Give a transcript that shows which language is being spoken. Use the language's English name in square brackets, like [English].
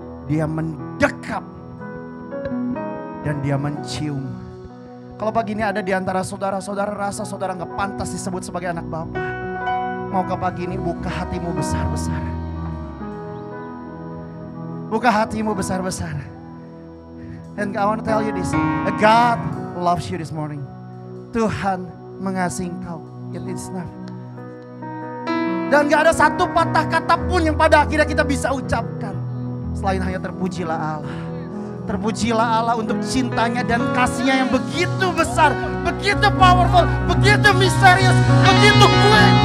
[Indonesian] Dia mendekat dan dia mencium. Kalau pagi ini ada di antara saudara-saudara rasa saudara gak pantas disebut sebagai anak Bapa, maukah pagi ini buka hatimu besar-besar? Buka hatimu besar-besar. [English] And I want to tell you this, God loves you this morning. [Indonesian] Tuhan mengasihi engkau. [English] It is enough. [Indonesian] Dan gak ada satu patah kata pun yang pada akhirnya kita bisa ucapkan selain hanya terpujilah Allah. Terpujilah Allah untuk cintanya dan kasihnya yang begitu besar, begitu powerful, begitu misterius, begitu kuat.